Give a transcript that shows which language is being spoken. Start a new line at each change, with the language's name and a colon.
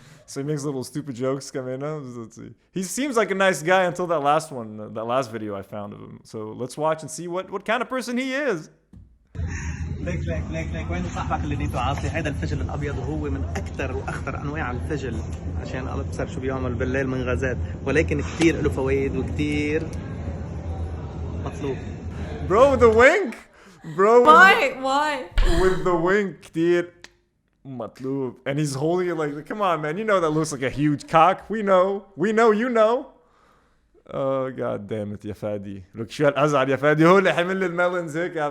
English: So he makes little stupid jokes, Kamena. Let's see. He seems like a nice guy until that last one, that last video I found of him. So let's watch and see what kind of person he is.
Arabic: ليك وين صاحبك اللي نيته عاصي؟ هيدا الفجل الابيض وهو من اكثر واخطر انواع الفجل، عشان ابصر شو بيعمل بالليل من غازات، ولكن كثير له فوائد وكثير مطلوب.
English: Bro with the wink. Bro. Why? With the wink,
Arabic: كثير مطلوب.
English: And he's holding it like, come on, man. You know that looks like a huge cock. We know, you know. Oh, god damn it,
Arabic: يا فادي.
English: Look,
Arabic: شو هالأزعر يا فادي. هو اللي حمل الميلونز هيك.